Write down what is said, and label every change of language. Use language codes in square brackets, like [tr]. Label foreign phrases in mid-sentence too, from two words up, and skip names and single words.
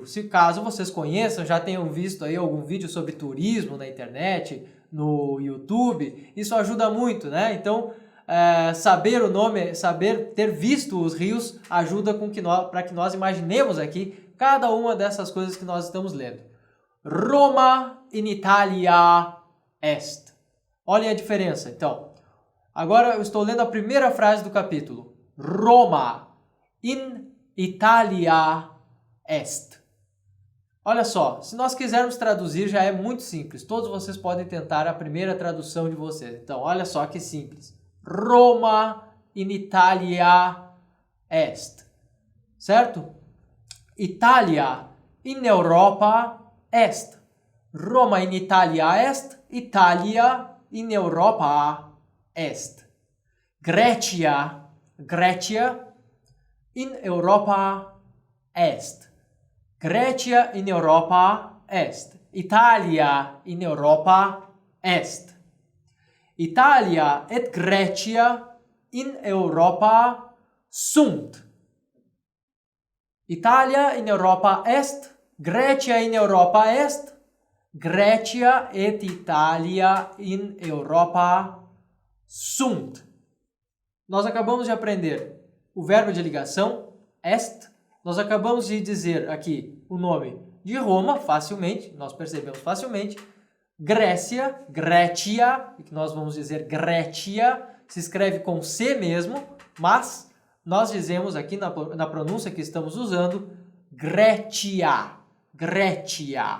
[pt] Se caso vocês conheçam, já tenham visto aí algum vídeo sobre turismo na internet, no YouTube, isso ajuda muito, né? Então, saber o nome, saber ter visto os rios ajuda para que nós imaginemos aqui cada uma dessas coisas que nós estamos lendo. [la] Roma in Italia est. [pt] Olhem a diferença, então. Agora eu estou lendo a primeira frase do capítulo. [la] Roma in Italia est. [pt] Olha só, se nós quisermos traduzir já é muito simples. Todos vocês podem tentar a primeira tradução de vocês. Então, olha só que simples. [la] Roma in Italia est. Certo? Itália in Europa est. Roma in Italia est. Itália in Europa est. Grecia in Europa est. Grecia in Europa est. Italia in Europa est. Italia et Grecia in Europa sunt. Italia in Europa est. Grecia in Europa est. Grecia et Italia in Europa sunt. [pt] Nós acabamos de aprender o verbo de ligação, est. Nós acabamos de dizer aqui o nome de Roma, facilmente, nós percebemos facilmente. Grécia, Grécia, que nós vamos dizer Grécia, se escreve com C mesmo, mas nós dizemos aqui na pronúncia que estamos usando, Grécia, Grécia.